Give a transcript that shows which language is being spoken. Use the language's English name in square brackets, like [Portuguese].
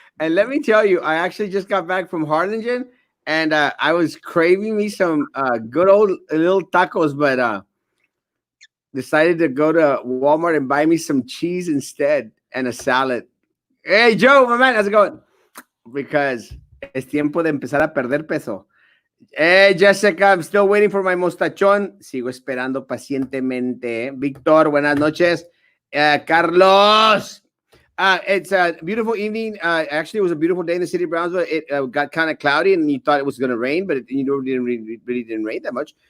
[English] And let me tell you, I actually just got back from Harlingen, and I was craving me some good old little tacos, but decided to go to Walmart and buy me some cheese instead and a salad. Hey, Joe, my man, how's it going? Because [Spanish] es tiempo de empezar a perder peso. [English] Hey, Jessica, I'm still waiting for my mostachón. [Spanish] Sigo esperando pacientemente. Víctor, buenas noches. Carlos. [English] It's a beautiful evening. Actually, it was a beautiful day in the city of Brownsville. It got kind of cloudy, and you thought it was going to rain, but it really didn't rain that much.